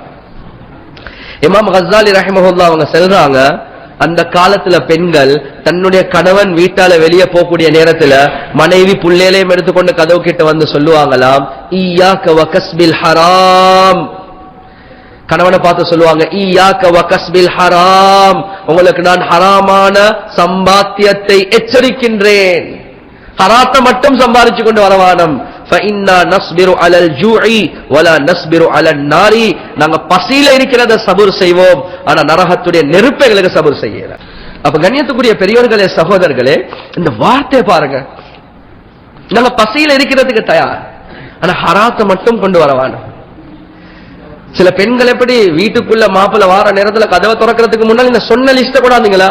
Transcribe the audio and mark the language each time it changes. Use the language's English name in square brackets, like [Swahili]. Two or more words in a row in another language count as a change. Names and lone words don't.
[Tamil] இமாம் கஸ்ஸாலி ரஹிமஹுல்லாஹ் அவங்க சொல்றாங்க, அந்த காலத்துல பெண்கள் தன்னுடைய கணவன் வீட்டால வெளியே போகக்கூடிய நேரத்துல மனைவி புள்ளையிலையும் எடுத்துக்கொண்டு கதவு கிட்ட வந்து சொல்லுவாங்களாம், [Arabic] إياك وكسب الحرام. [Tamil] கணவனை பார்த்து சொல்லுவாங்க, [Arabic] إياك وكسب الحرام, [Tamil] உங்களுக்கு நான் ஹராமான சம்பாத்தியத்தை எச்சரிக்கின்றேன். ஹராத்தை மட்டும் சம்பாதிச்சு கொண்டு வரவானம். [Arabic] فإنا نصبر على الجوع ولا نصبر على النار. [Tamil] நாங்க பசியில இருக்கிறத சபூர் செய்வோம், ஆனா நரகத்துடைய நெருப்பைகளுக்கு சபூர் செய்யல. அப்ப கண்ணியத்துக்குரிய பெரியோர்களே, சகோதரர்களே, இந்த வார்த்தை பாருங்க. நாங்க பசியில இருக்கிறதுக்கு தயார், ஆனா ஹராத்தை மட்டும் கொண்டு வரவானம். சில பெண்கள் எப்படி வீட்டுக்குள்ள மாப்பிள்ள வார நேரத்துல கதவை திறக்கிறதுக்கு முன்னாடி இந்த சொன்ன லிஸ்ட கூடாதுங்களா?